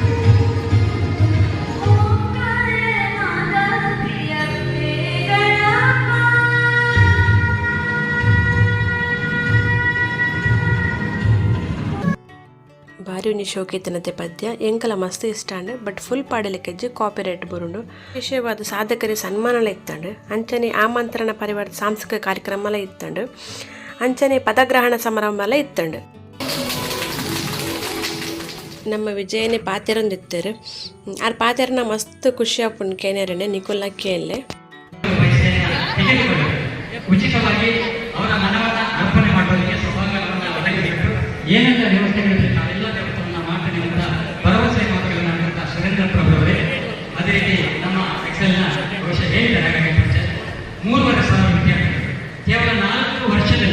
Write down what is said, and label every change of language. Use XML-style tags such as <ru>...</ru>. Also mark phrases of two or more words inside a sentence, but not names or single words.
<tcy>ಭಾರಿ ಉಂಜಿ ಶೋಕಿತನತೆ ಪದ್ಯ ಎಂಕಲ ಮಸ್ತ್ ಇಷ್ಟ ಅಂಡು</tcy> <en>but full</en> <tcy>ಪಾಡಲಿಕ್ಕೆಜ್ಜಿ</tcy> <en>copy right</en> <tcy>ಬರುಂಡು ವಿಶೇಷವಾದ ಸಾಧಕರಿ ಸನ್ಮಾನಲ ಇತ್ತಂಡು ಅಂಚನೆ ಆಮಂತ್ರಣ ಪರಿವಾರದ ಸಾಂಸ್ಕೃತಿಕ ಕಾರ್ಯಕ್ರಮ ಇತ್ತಂಡು ಅಂಚನೆ ಪದಗ್ರಹಣ ಸಮಾರಂಭ ಇತ್ತಂಡು ನಮ್ಮ ವಿಜಯನೇ ಪಾತೆರೊಂದಿತ್ತರು ಆರ್ ಪಾತೆರನ ಮಸ್ತ್ ಖುಷಿ ಆಪುಂಡು ಕೇನೇರನೆ ನಿಕುಲ್ಲ ಕೇಳಲೆ</tcy> <kn>ಉಚಿತವಾಗಿ ಅವರ ಮನವನ್ನ ಅರ್ಪಣೆ ಮಾಡೋದಕ್ಕೆ ಸೌಭಾಗ್ಯವನ್ನು ಒದಗಿಸಿಟ್ಟು ಏನೆಲ್ಲ ವ್ಯವಸ್ಥೆಗಳಿದೆ ನಾವೆಲ್ಲ ವ್ಯವಸ್ಥೆಯನ್ನು ಮಾಡ್ತೇನೆ ಅಂತ ಭರವಸೆ ಮಾತುಗಳನ್ನ ಸುರೇಂದ್ರ ಪ್ರಭು ಅವರೇ ಅದೇ ರೀತಿ ನಮ್ಮ ಎಕ್ಸೆಲ್ನ ಬಹುಶಃ ಹೇಳಿದ್ದಾರೆ ಹಾಗಾಗಿ 3,500 ವಿದ್ಯಾರ್ಥಿಗಳು ಕೇವಲ 4 ವರ್ಷದಲ್ಲಿ</kn>